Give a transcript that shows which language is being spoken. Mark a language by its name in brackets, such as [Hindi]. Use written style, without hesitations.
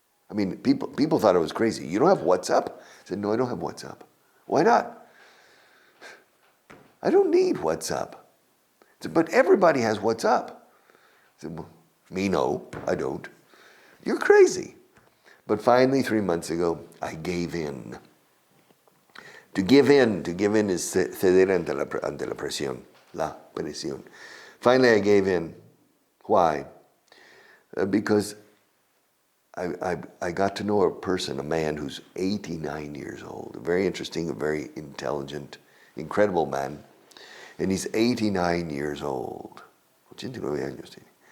[English] I mean, people thought I was crazy. You don't have WhatsApp? I said, no, I don't have WhatsApp. Why not? I don't need WhatsApp. I said, but everybody has WhatsApp. I said, well, me, no, I don't. You're crazy. But finally, 3 months ago, I gave in. To give in is [Spanish] ceder ante la presión, la presión. [English] Finally, I gave in. Why? Because I got to know a man who's 89 years old, a very interesting, a very intelligent, incredible man. And he's 89 years old. [Spanish] 89 años tiene.